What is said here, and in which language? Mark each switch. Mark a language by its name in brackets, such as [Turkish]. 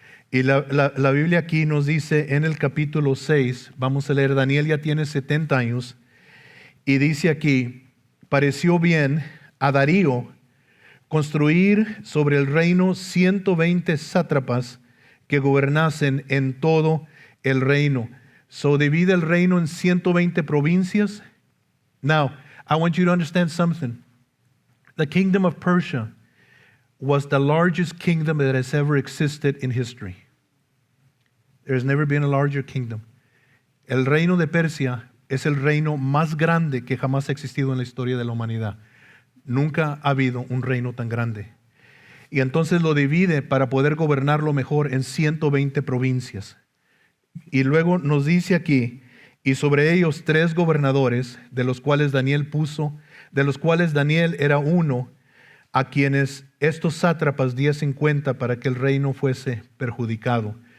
[Spanish] Y la Biblia aquí nos dice en el capítulo 6, vamos a leer, Daniel ya tiene 70 años, y dice aquí, pareció bien a Darío construir sobre el reino 120 sátrapas que gobernasen en todo el reino. So divide el reino en 120 provincias. [English] Now, I want you to understand something. The kingdom of Persia was the largest kingdom that has ever existed in history. There has never been a larger kingdom. [Spanish] El reino de Persia es el reino más grande que jamás ha existido en la historia de la humanidad. Nunca ha habido un reino tan grande. Y entonces lo divide para poder gobernarlo mejor en 120 provincias. Y luego nos dice aquí, y sobre ellos 3 gobernadores, de los cuales Daniel era uno, a quienes estos sátrapas diesen cuenta para que el reino fuese perjudicado.